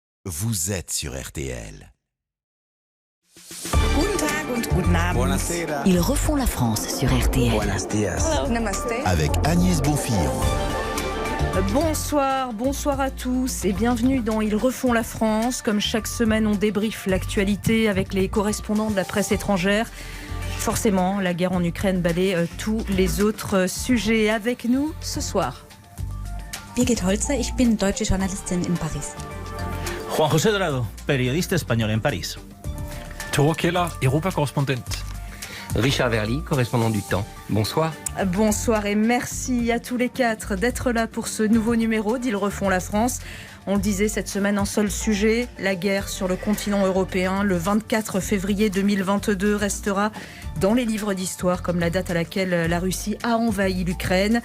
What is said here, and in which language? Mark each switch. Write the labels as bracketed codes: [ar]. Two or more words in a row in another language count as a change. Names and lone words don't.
[fr] Vous êtes sur RTL. [de] Guten Tag und guten Abend. [it] Buonasera. [fr] Ils refont la France sur RTL. [es] Buenos dias. [hi] Namaste. [fr] Avec Agnès Bonfillon. Bonsoir à tous et bienvenue dans Ils refont la France. Comme chaque semaine, on débriefe l'actualité avec les correspondants de la presse étrangère. Forcément, la guerre en Ukraine balaie tous les autres sujets. Avec nous ce soir. [de] Birgit Holzer, ich bin deutsche Journalistin in Paris. [es] Juan José Dorado, periodista español en París. [nl] Toro Keller, Europa-correspondent. [fr] Richard Verly, correspondant du Temps. Bonsoir. Bonsoir et merci à tous les quatre d'être là pour ce nouveau numéro d'Ils refont la France. On le disait cette semaine, un seul sujet, la guerre sur le continent européen. Le 24 février 2022 restera dans les livres d'histoire comme la date à laquelle la Russie a envahi l'Ukraine.